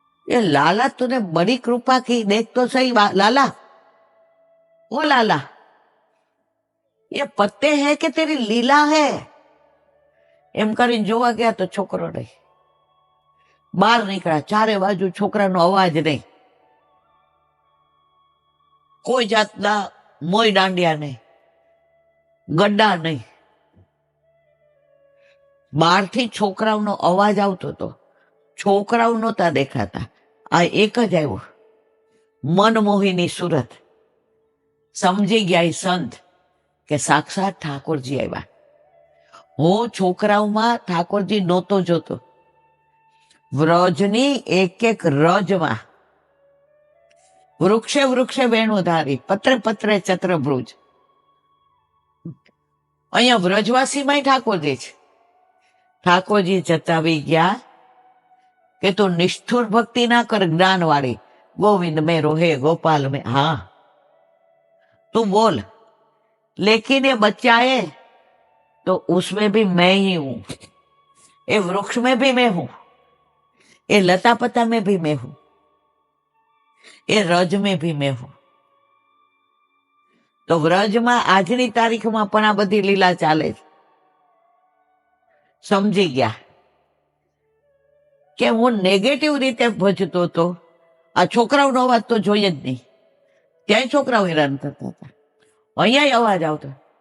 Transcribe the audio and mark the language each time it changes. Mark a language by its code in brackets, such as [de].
[hi] ये लाला तूने बड़ी कृपा की, देख तो सही लाला, ओ लाला ये पत्ते हैं कि तेरी लीला है? [gu] एम કરીને જોવા ગયા તો છોકરો નહીં. બહાર નીકળ્યા, ચારે બાજુ છોકરાનો અવાજ નહીં, કોઈ જાતના મોય દાંડિયા નહીં, ગड्डा નહીં. બહારથી છોકરાઓનો અવાજ આવતો હતો, છોકરાઓ નહોતા દેખાતા. આ એક જ આવ્યો, મનમોહિની સુરત. સમજી ગયા એ સંત કે સાક્ષાત ઠાકોરજી આવ્યા. હું છોકરાઓમાં ઠાકોરજી નહોતો જોતો, વ્રજની એક એક રજમાં વૃક્ષે વૃક્ષે વેણુધારી, પત્રે પત્રે ચત્રભુજ. અહીંયા વ્રજવાસીમાં ઠાકોરજી છે. ઠાકોરજી જતાવી ગયા કે તું નિષ્ઠુર ભક્તિ ના કર, જ્ઞાન વાળી. [hi] ગોવિંદ મેરો હે, ગોપાલ મેં. [gu] હા તું બોલ, [hi] लेकिन ये बच्चा है तो उसमें भी मैं ही हूं, ये वृक्ष में भी मैं हूं, ये लता पता में भी मैं हूं, ये रज में भी मैं हूं. [gu] તો વ્રજમાં આજની તારીખમાં પણ આ બધી લીલા ચાલે છે. સમજી ગયા કે હું નેગેટિવ રીતે ભજતો હતો. આ છોકરાઓનો અવાજ તો જોઈએ જ નહીં, ત્યાંય છોકરાઓ હેરાન કરતા હતા, અહીંયા અવાજ આવતો.